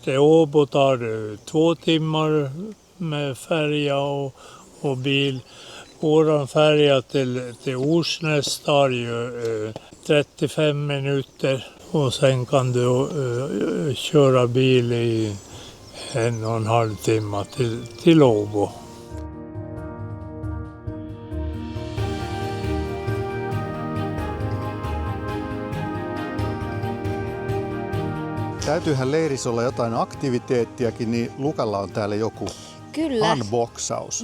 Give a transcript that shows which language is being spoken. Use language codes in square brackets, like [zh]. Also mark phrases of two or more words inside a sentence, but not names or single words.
[sv] Till Åbo tar det 2 timmar med färja och bil. Våran färja till Orsnäs tar ju 35 minuter och sen kan du köra bil i 1,5 timme till Åbo. [fi] Täytyyhän leirissä olla jotain aktiviteettiakin, niin Lukalla on täällä joku Kyllä. unboxaus.